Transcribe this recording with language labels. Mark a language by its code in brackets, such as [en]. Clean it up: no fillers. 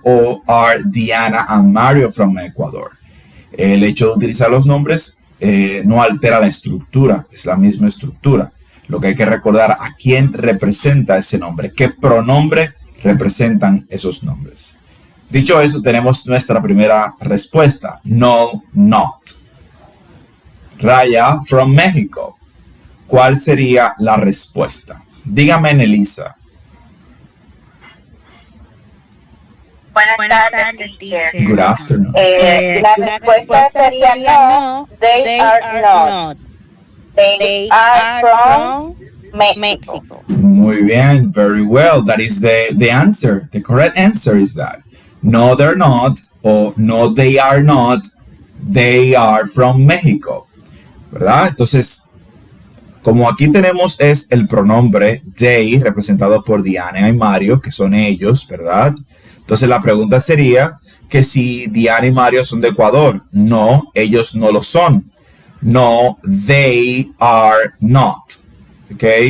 [en] O are Diana and Mario from Ecuador? [es] El hecho de utilizar los nombres no altera la estructura, es la misma estructura. Lo que hay que recordar a quién representa ese nombre, qué pronombre representan esos nombres. Dicho eso, tenemos nuestra primera respuesta, no, not. Raya, from México. ¿Cuál sería la respuesta? Dígame, Nelisa. Buenas tardes, teacher. [en] Good afternoon. [es] La respuesta sería no, [en] they are not. They are from Mexico. [es] Muy bien, [en] very well. That is the answer. The correct answer is that. No, they're not, or no, they are not. They are from Mexico, ¿verdad? [es] Entonces, como aquí tenemos es el pronombre they, representado por Diana y Mario, que son ellos, ¿verdad? Entonces la pregunta sería que si Diana y Mario son de Ecuador. No, ellos no lo son. [en] No, they are not. [es] ¿Ok?